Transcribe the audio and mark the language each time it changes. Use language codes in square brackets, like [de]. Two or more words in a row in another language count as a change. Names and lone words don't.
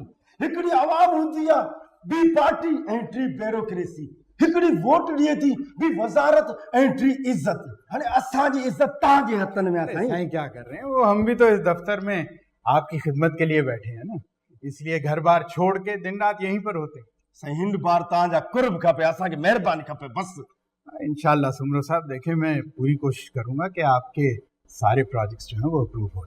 [sd] हिकिड़ी आवाम हूंदी आहे, ॿी पार्टी ऐं टी ब्यूरोक्रेसी। हिकिड़ी वोट ॾिए थी, ॿी वज़ारत ऐं टी इज़्ज़त। हाणे असांजी इज़्ज़त तव्हांजे हथनि में आहे साईं। [hi] साईं क्या कर रहे हैं, वो हम भी तो इस दफ्तर में आपकी खिदमत के लिए बैठे हैं ना, इसलिए घर बार छोड़ के दिन रात यहीं पर होते। [sd] साईं हिंद बार तव्हांजा कुर्ब खपे, असांखे महिरबानी खपे बस। [hi] इंशाल्लाह सुमरो साहब, देखिए मैं पूरी कोशिश करूंगा कि आपके सारे प्रोजेक्ट्स जो हैं वो अप्रूव हो जाए।